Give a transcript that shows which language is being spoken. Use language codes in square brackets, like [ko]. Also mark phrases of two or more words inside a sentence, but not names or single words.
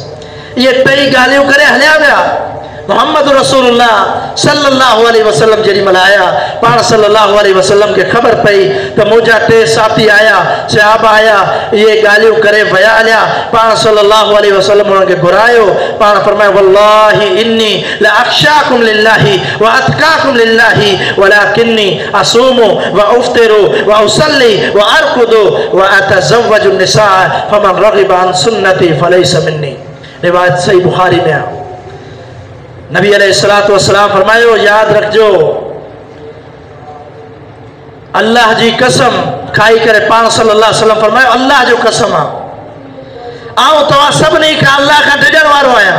[sd] ये टई ॻाल्हियूं करे हलिया विया। मोहम्मद रसूलुल्लाह [ar] صلى الله عليه وسلم [sd] जेॾी महिल आया, पाण [ar] صلى الله عليه وسلم [sd] खे ख़बर पई त मुंहिंजा टे साथी आया, सहाबा आया, इहे ॻाल्हियूं करे विया हलिया। पाण [ar] صلى الله عليه وسلم [sd] उन्हनि खे घुरायो। पाण फरमायो [ar] والله إني لأخشاكم لله وأتقاكم لله ولكني أصوم وأفطر وأصلي وأرقد وأتزوج النساء فمن رغب عن سنتي فليس مني. [sd] रिवायत सही बुखारी में आहे। नबी [ar] عليه الصلاة والسلام [sd] फरमायो याद रखजो, अल्लाह जी कसम खाई करे पाण [ar] صلى الله عليه وسلم [sd] फरमायो अल्लाह जो कसम आहे, आउं तव्हां सभिनी खां अल्लाह खां डिॼण वारो आहियां।